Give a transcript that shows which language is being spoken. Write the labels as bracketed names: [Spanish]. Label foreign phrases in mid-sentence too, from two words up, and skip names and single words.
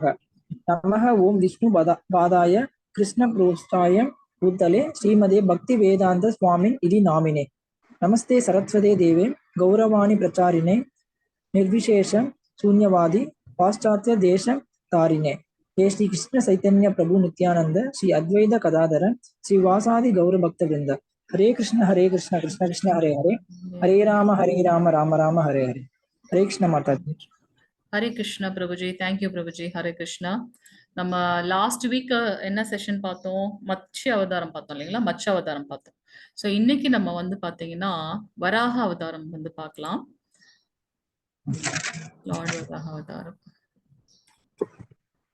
[Sanskrit] नमः ओम् विष्णु पादाय कृष्ण प्रेष्ठाय भूतले श्रीमते भक्ति वेदान्त स्वामिन् इति नामिने. नमस्ते सारस्वते देवे गौरवाणी प्रचारिणे निर्विशेष शून्यवादि पाश्चात्य देश तारिणे. हे श्री कृष्ण चैतन्य प्रभु नित्यानंद श्री अद्वैत कदाधर श्री वासादि गौर भक्त वृंद. हरे कृष्ण कृष्ण कृष्ण हरे हरे हरे राम राम राम हरे हरे. [Hindi] हरे कृष्ण माता जी. [Tamil] ஹரே கிருஷ்ணா பிரபுஜி. தேங்க்யூ பிரபுஜி. ஹரே கிருஷ்ணா. நம்ம [English] last week [Tamil] என்ன செஷன் பார்த்தோம்? மத்ஸ்ய அவதாரம் பார்த்தோம் இல்லைங்களா? மத்ஸ்ய அவதாரம் பார்த்தோம். ஸோ இன்னைக்கு நம்ம வந்து பாத்தீங்கன்னா வராக அவதாரம் வந்து பார்க்கலாம். லார்ட் வராக அவதாரம்.